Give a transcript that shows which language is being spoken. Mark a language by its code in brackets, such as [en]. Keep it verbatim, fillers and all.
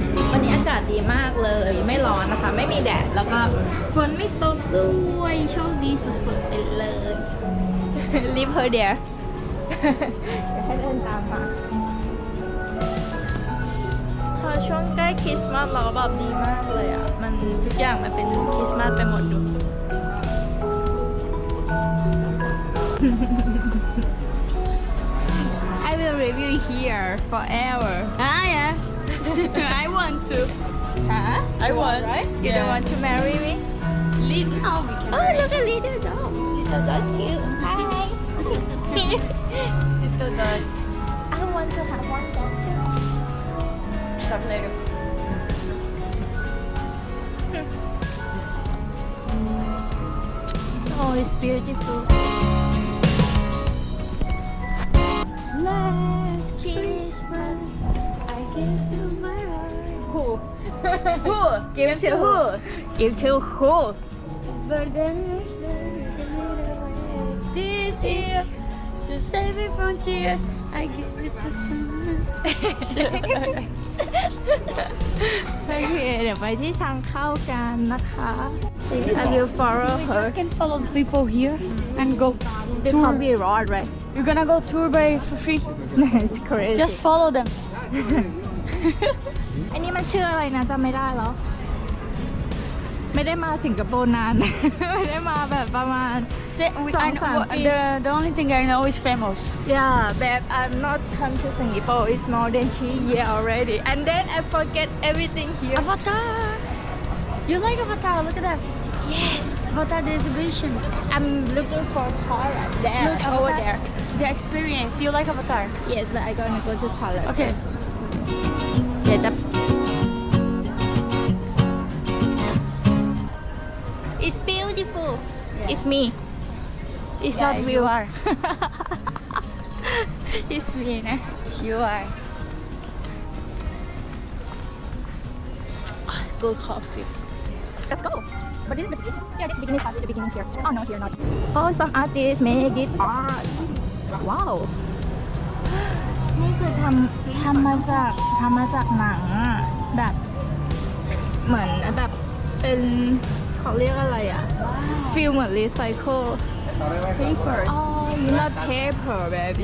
[th] วันนี้อากาศดีมากเลย ไม่ร้อนนะคะ ไม่มีแดด แล้วก็ฝนไม่ตกด้วยโชคดีสุดๆไปเลย [en] Leave her there [th] เดี๋ยวให้เดินตามมาพอช่วงใกล้คริสต์มาสเราก็แบบดีมากเลยอ่ะ มันทุกอย่างมันเป็นคริสต์มาสไปหมดดู [en] I will review here forever Ah, yeah. I want to. ฮะ I want. Right? You don't want to marry me? Leave now. We can. Oh, look at little dog. Little dog cute. Hi. It's so nice. I want to have one dog too. translator. Oh, it's beautiful. Last Christmas, I gave you my heart, Who? Who? Give to who? Give to who? but then it's better this year to save me from tears. I give it to someone. [th] โอเคเดี๋ยวไปที่ทางเข้ากันนะคะ [en] I will follow her You can follow people here and go. They can't be road right You're gonna go tour by for free. It's crazy Just follow them. [th] อันนี้มันชื่ออะไรนะจำไม่ได้แล้ว ไม่ได้มาสิงคโปร์นาน ไม่ได้มาแบบประมาณ [en] Say, we, I know, Some something. the, the only thing I know is famous. yeah but I'm not come to Singapore it's more than three years already and then I forget everything here Avatar. You like Avatar? Look at that. yes Avatar the exhibition. I'm looking for toilet there Look, over Avatar. there The experience. You like Avatar? yes but I gonna go to toilet Okay. [th] เดี๋ยวจะ [en] It's beautiful. it's me it's Yeah, not you you are. it's me นะ You are. good coffee Let's go. But this is the yeah, this beginning part. The beginning here. Oh no, here not. oh some artists make it art wow [th] นี่คือทำทำมาจากทำมาจากหนังอะแบบเหมือนแบบเป็นเขาเรียกอะไรอะ feel เหมือน recycle paper [en] oh you not paper baby